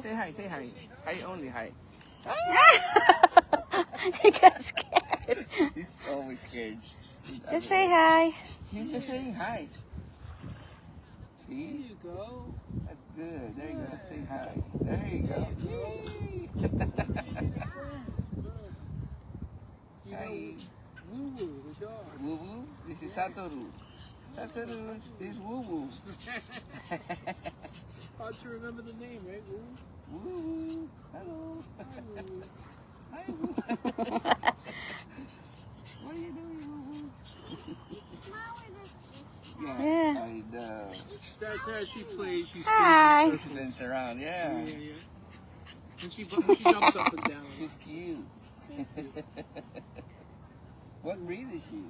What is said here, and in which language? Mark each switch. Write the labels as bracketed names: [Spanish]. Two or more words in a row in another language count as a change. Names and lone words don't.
[English] Say hi, say hi. Hi only, hi. He got scared. He's always scared. Just say hi. He's just saying hi. See? There you go. That's good. There you go. Say hi. There you go. Hi. Woo Woo, the dog. Woo Woo. This is Satoru. Satoru. This is Woo Woo. Hard to remember the name, right? Woo Woo. Woo Woo. Hello. Hi, Woo Woo. Hi Woo. What are you doing, Woo Woo? Yeah. I know. That's how she plays. She Hi. She spins around. Yeah, Yeah. yeah. And she jumps up and down. She's cute. What breed is she?